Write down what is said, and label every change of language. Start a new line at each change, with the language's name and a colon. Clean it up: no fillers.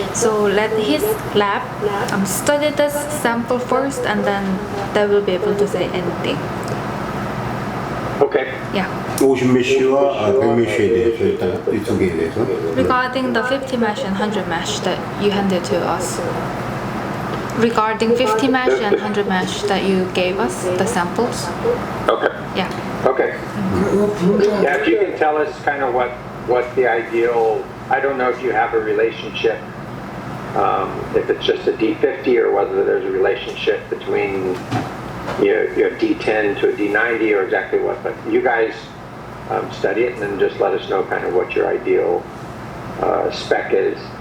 English: So let his lab study this sample first, and then they will be able to say anything. Okay. Yeah.
Korean: 50 메쉬와 100 메쉬에 대해서 일단 이 두 개에 대해서.
English: Regarding the 50 mesh and 100 mesh that you handed to us. regarding 50 mesh and 100 mesh that you gave us, the samples. Okay. Yeah. Okay. Yeah, if you can tell us kind of what the ideal, I don't know if you have a relationship, if it's just a D50 or whether there's a relationship between your D10 to a D90 or exactly what, but you guys study it and then just let us know kind of what your ideal spec is.